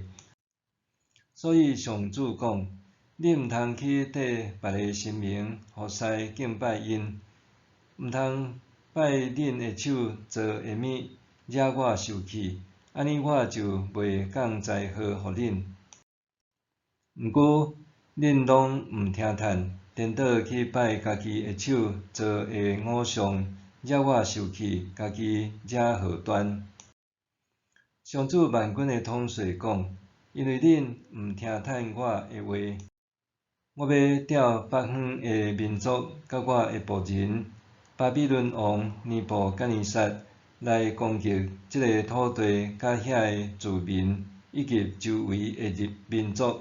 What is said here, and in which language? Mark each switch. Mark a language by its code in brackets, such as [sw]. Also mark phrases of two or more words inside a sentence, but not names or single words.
[nan] 所以上主讲，恁毋通去缀别个神明，互师敬拜因，毋通拜恁的手做的物，惹我生气。安尼我就袂降灾祸互恁。毋过恁拢毋听叹，颠倒去拜家己的手做的偶像，惹我生气，家己惹祸端。上主万军的统帅讲，因为恁毋听叹我的话，我要调北方的民族甲我的仆人巴比伦王尼布甲尼撒来攻击这个土地甲遐个居民，以及周围的民族。